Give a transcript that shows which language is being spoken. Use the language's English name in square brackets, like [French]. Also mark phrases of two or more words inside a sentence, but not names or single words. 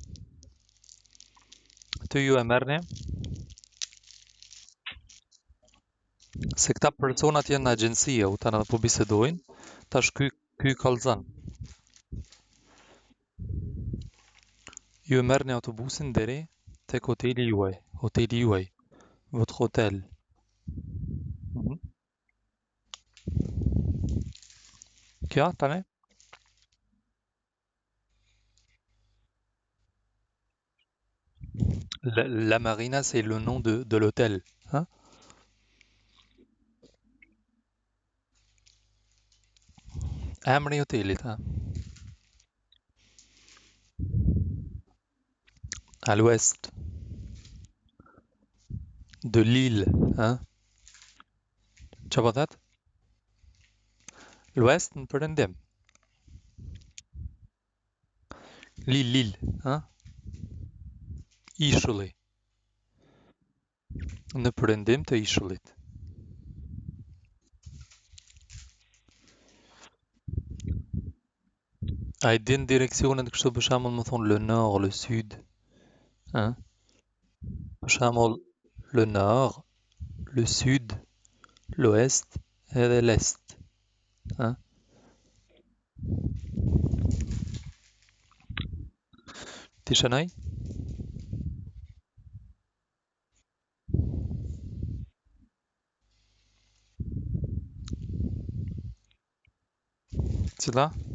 [Albanian] Aty ju e merrni, se këta personat janë në agjencie, u tani po bisedojnë, tash ky kallzon. Ju e merrni autobusin deri tek hoteli juaj, [French] votre hôtel. [Albanian] Mhm. Kjo, tani? [French] La Marina, c'est le nom de l'hôtel, hein? [Albanian] Emri i hotelit, ha? [French] À l'ouest de l'île, hein? [Albanian] Çfarë po that? L'ouest në perëndim. [French] L'île, hein? [Albanian] Ishulli, në perëndim të ishullit. A i din direksionet kështu për shembull më thonë [French] le nord, le sud, [Albanian] hein? Për shembull [French] le nord, le sud, l'ouest [Albanian] edhe l'est, hein? Ti shënoj? Cila?